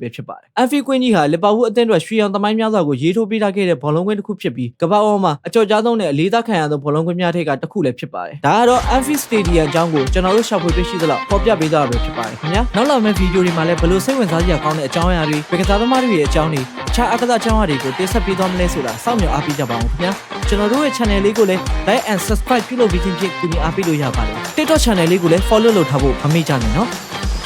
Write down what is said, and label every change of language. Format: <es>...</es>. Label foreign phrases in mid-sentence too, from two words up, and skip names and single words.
<my>ပဲဖြစ်ပါတယ်။ Amphi ကွင်းကြီးဟာလီဗာပူးအသင်းအတွက်ရွှေရောင်သမိုင်းများစွာကိုရေးထိုးပေးထားခဲ့တဲ့ဘောလုံးကွင်းတစ်ခုဖြစ်ပြီးကမ္ဘာပေါ်မှာအကျော်ကြားဆုံးနဲ့အလေးသားခံရသောဘောလုံးကွင်းများထဲကတစ်ခုလည်းဖြစ်ပါတယ်။ဒါကတော့ Amphi Stadium အကြောင်းကိုကျွန်တော်တို့ရှာဖွေတွေ့ရှိသလောက်ဖော်ပြပေးသွားတာပဲဖြစ်ပါတယ်ခင်ဗျာ။နောက်လာမယ့်ဗီဒီယိုတွေမှာလည်းဘယ်လိုစိတ်ဝင်စားစရာကောင်းတဲ့အကြောင်းအရာတွေဗေကစားသမားတွေရဲ့အကြောင်းတွေအခြားအကစားအကြောင်းအရာတွေကိုတင်ဆက်ပေးသွားမလဲဆိုတာစောင့်မျှော်အားပေးကြပါဦးခင်ဗျာ။ကျွန်တော်တို့ရဲ့ channel လေးကိုလည်း</my> <en>like and subscribe</en> <my>ပြုလုပ်ပြီးခြင်းဖြင့်ကူညီအားပေးလို့ရပါတယ်။</my> <en>TikTok channel</en> <my>လေးကိုလည်း follow လုပ်ထားဖို့မမေ့ကြနဲ့နော်။</my>